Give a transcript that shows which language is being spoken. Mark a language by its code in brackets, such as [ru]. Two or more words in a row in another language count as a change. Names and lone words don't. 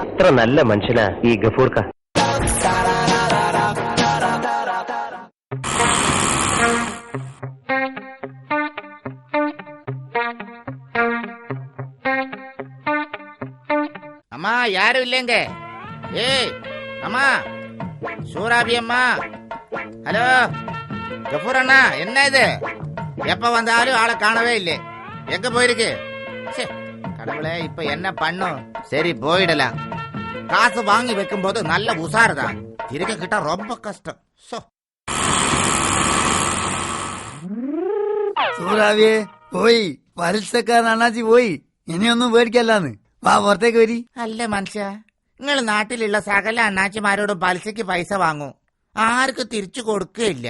[ml] എത്ര നല്ല മനുഷ്യനാ ഈ ഗഫൂർക്ക. [ta] அம்மா யாரும் இல்லைங்க. ஏய் அம்மா, சூராபி அம்மா. ஹலோ கபூர் அண்ணா, என்ன இது? எப்ப வந்தாலும் ஆளை காணவே இல்லை. எங்க போயிருக்கு? கடவுளே, இப்ப என்ன பண்ணும்? சரி, போயிடலாம். காசு வாங்கி வைக்கும் போது நல்ல உசாருதான், திருக்க கிட்ட ரொம்ப கஷ்டம். [ml] സൂറാവേ പോയി, പലിശക്കാരൻ അണ്ണാച്ചി പോയി. ഇനിയൊന്നും പേടിക്കല്ലാന്ന്. വാ, പുറത്തേക്ക് വരി. അല്ല മനുഷ്യ, നിങ്ങൾ നാട്ടിലുള്ള സകല അണ്ണാച്ചിമാരോടും പലിശക്ക് പൈസ വാങ്ങൂ, ആർക്കും തിരിച്ചു കൊടുക്കുകയില്ല.